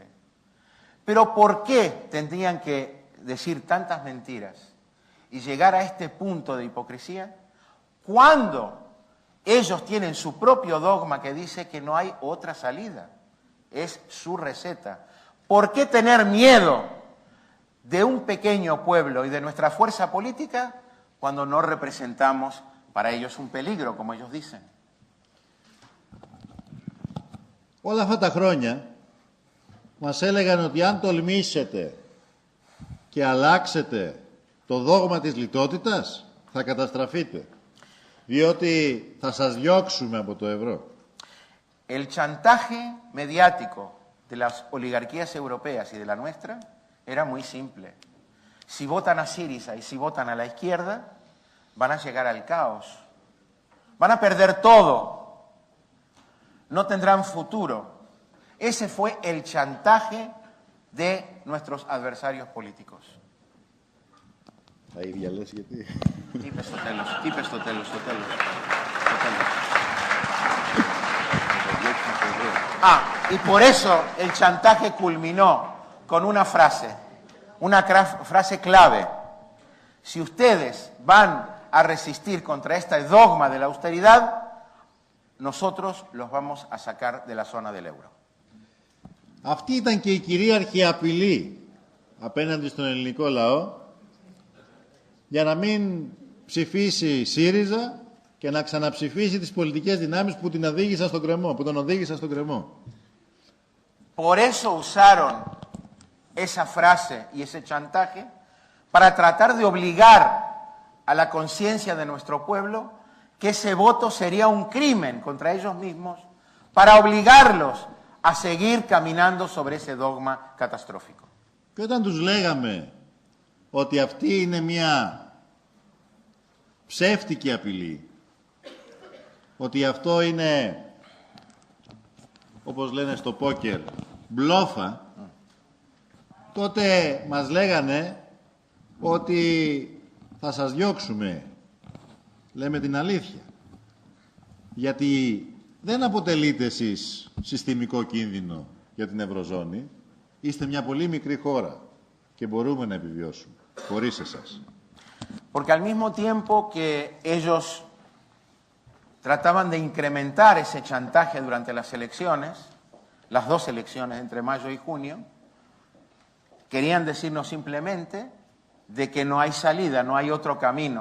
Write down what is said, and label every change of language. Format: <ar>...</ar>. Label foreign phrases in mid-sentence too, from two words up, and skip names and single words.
<es>Pero ¿por qué tendrían que decir tantas mentiras y llegar a este punto de hipocresía cuando ellos tienen su propio dogma que dice que no hay otra salida? Es su receta. ¿Por qué tener miedo de un pequeño pueblo y de nuestra fuerza política cuando no representamos para ellos un peligro, como ellos dicen?</es> <el>Όλα αυτά τα χρόνια μας έλεγαν ότι αν τολμήσετε και αλλάξετε το δόγμα της λιτότητας, θα καταστραφείτε, διότι θα σας διώξουμε από το ευρώ.</el> <es>El chantaje mediático de las oligarquías europeas y de la nuestra era muy simple. Si votan a Syriza y si votan a la izquierda, van a llegar al caos. Van a perder todo. No tendrán futuro. Ese fue el chantaje de nuestros adversarios políticos.</es> <el>Τα ίδια λες γιατί... Τι είπες στο τέλος.</el> <es>Y por eso el chantaje culminó con una frase clave. Si ustedes van a resistir contra este dogma de la austeridad, nosotros los vamos a sacar de la zona del euro.</es> <el>Αυτή ήταν και η κυρίαρχη απειλή απέναντι στον ελληνικό λαό για να μην ψηφίσει ΣΥΡΙΖΑ και να ξαναψηφίσει τις πολιτικές δυνάμεις που την οδήγησαν στον κρεμό, που τον οδήγησαν στον κρεμό.</el> <es>Por eso usaron esa frase y ese chantaje para tratar de obligar a la conciencia de nuestro pueblo que ese voto sería un crimen contra ellos mismos para obligarlos a seguir caminando sobre ese dogma catastrófico.</es> <el>Και όταν τους λέγαμε ότι αυτή είναι μια ψεύτικη απειλή, ότι αυτό είναι, όπως λένε στο πόκερ, μπλόφα, τότε μας λέγανε ότι θα σας διώξουμε. Λέμε την αλήθεια. Γιατί δεν αποτελείτε εσείς συστημικό κίνδυνο για την Ευρωζώνη. Είστε μια πολύ μικρή χώρα και μπορούμε να επιβιώσουμε χωρίς εσάς.</el> <es>Porque al mismo tiempo que ellos trataban de incrementar ese chantaje durante las elecciones, las dos elecciones entre mayo y junio, querían decirnos simplemente de que no hay salida, no hay otro camino.</es>